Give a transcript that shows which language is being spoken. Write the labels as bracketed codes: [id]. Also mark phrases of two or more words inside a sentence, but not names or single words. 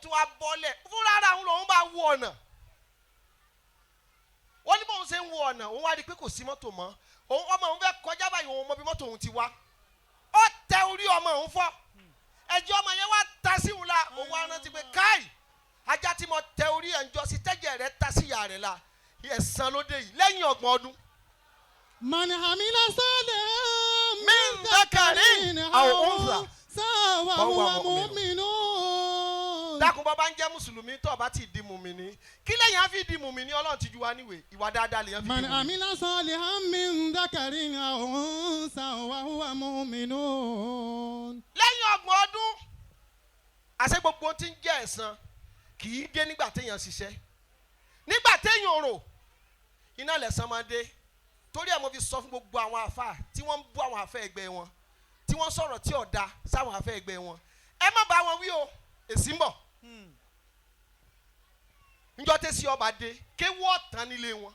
[yo] tún wá bọ́lẹ̀ fúnra ara òun lòun bá wo ọ̀nà wọ́n ní bóun ṣe ń wo ọ̀nà òun wá rí i pé kò sí mọ́tò mọ́ òun ọmọ òun fẹ́ kọjá báyìí òun mọ bí mọ́tò òun ti wá ó tẹ orí ọmọ òun fọ́ ẹ̀jẹ̀ ọmọ yẹn wá ta sí òun la òun wá rántí pé káì ajá tí mo tẹ orí ẹ̀ ń jọ sí tẹ́jẹ̀ rẹ̀ ta sí ìyá rẹ̀ la ẹ̀san ló dé yìí lẹ́yìn 30 ọdún. [ar] من عمل صالحا من ذكر أو أنثى فهو مؤمن. [yo] dákun bọ́ bá ń jẹ́ mùsùlùmí tó bá ti di mùmìnì kí lẹ́yìn á fi di mùmìnì Ọlọ́run ti ju wa níwèé ìwà dáadáa lèyàn fi di man mùmìnì. [ar] عمل صالحا من ذكر أو أنثى فهو مؤمن. [yo] lẹ́yìn 30 ọdún àṣẹ gbogbo tí ń jẹ́ ẹ̀san kì í dé nígbà téèyàn ṣiṣẹ́ nígbà téèyàn rò iná lẹ̀san máa dé torí ẹ̀ mo fi sọ fún gbogbo àwọn àfáà tí wọ́n ń bú àwọn àfẹ́ ẹgbẹ́ wọn tí wọ́n sọ̀rọ̀ tí ò da sáwọn àfẹ́ ẹgbẹ́ wọn ẹ má bá wọn wí o èsì ń bọ̀ njọ́ tẹ́sí ọba dé kéwú ọ̀tán nílé wọn.